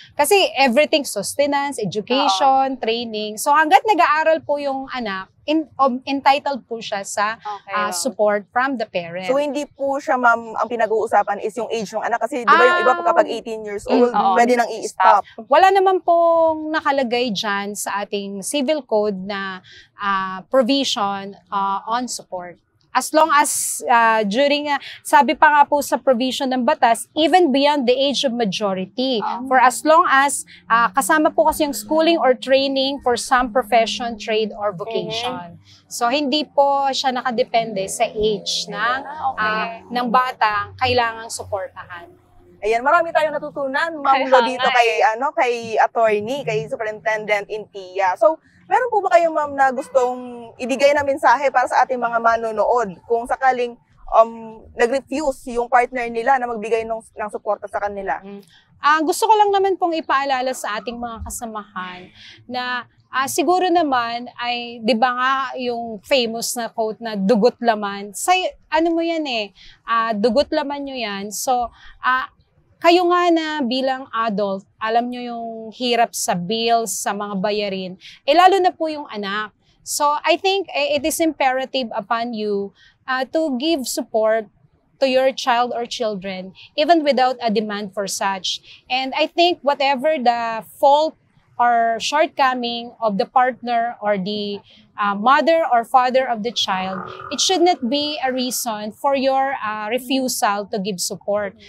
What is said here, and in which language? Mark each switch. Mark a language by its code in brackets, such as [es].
[en] Kasi everything, sustenance, education, training. [tl] So, hanggat nag-aaral po yung anak, entitled po siya sa [en] Okay, support from the parent. [tl] So hindi po siya, ma'am, ang pinag-uusapan is yung age ng anak kasi di ba yung iba po kapag 18 years old, oo. pwede nang i-stop. Wala naman pong nakalagay dyan sa ating civil code na provision on support. [en] As long as [tl] sabi pa nga po sa provision ng batas, [en] even beyond the age of majority. For as long as [tl] kasama po kasi [en] yung schooling or training for some profession, trade, or vocation. [tl] So, hindi po siya nakadepende sa age ng bata kailangang suportahan. Ayan, marami tayong natutunan, ma'am, Kaya dito nga kay attorney, kay Superintendent Intia. So, meron po ba kayong, ma'am, na gustong ibigay na mensahe para sa ating mga manonood kung sakaling nag-refuse yung partner nila na magbigay ng suporta sa kanila? Gusto ko lang naman pong ipaalala sa ating mga kasamahan na siguro naman ay, di ba nga yung famous na quote na dugot laman, mo yan dugot laman nyo yan. So, kayo nga na bilang adult, alam nyo yung hirap sa bills, sa mga bayarin, lalo na po yung anak. [en] So, I think it is imperative upon you to give support to your child or children, even without a demand for such. And I think whatever the fault or shortcoming of the partner or the mother or father of the child, it should not be a reason for your refusal to give support.